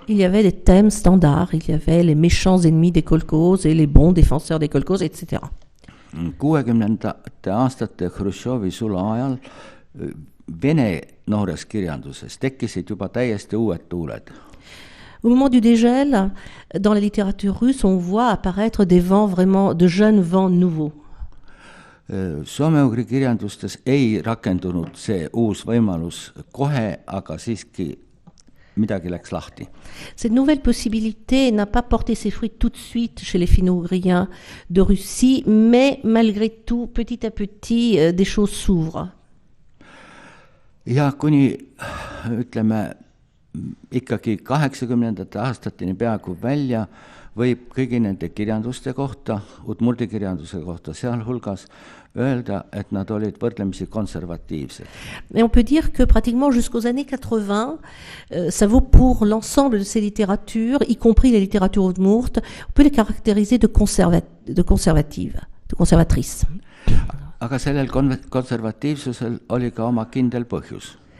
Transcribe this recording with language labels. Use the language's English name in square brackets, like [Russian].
[French] Il y avait des thèmes standards, il y avait les méchants ennemis des kolkhozes et les bons défenseurs des kolkhozes, etc. [Estonian] 60ndate aastate Hruštšovi sula ajal vene noores kirjanduses tekkisid juba täiesti uued tuuled. [French] Au moment du dégel, dans la littérature russe, on voit apparaître des vents vraiment, de jeunes vents nouveaux. [Estonian] Soome-ugri kirjandustes ei rakendunud see uus võimalus kohe, aga siiski midagi läks lahti. [French] Cette nouvelle possibilité n'a pas porté ses fruits tout de suite chez les finno-ougriens de Russie, mais malgré tout, petit à petit, des choses s'ouvrent. [Estonian] Ja kuni, ütleme, ikkagi 80ndate aastateni peaaegu välja võib kõigi nende kirjanduste kohta, udmurdi kirjanduse kohta sealhulgas, öelda, et nad olid võrdlemisi konservatiivsed. [French] Et on peut dire que pratiquement jusqu'aux années 80, ça vaut pour l'ensemble de ces littératures, y compris les littératures udmurtes, on peut les caractériser de conservatives, de conservatrices. [Estonian] Aga sellel konservatiivsusel oli ka oma kindel põhjus.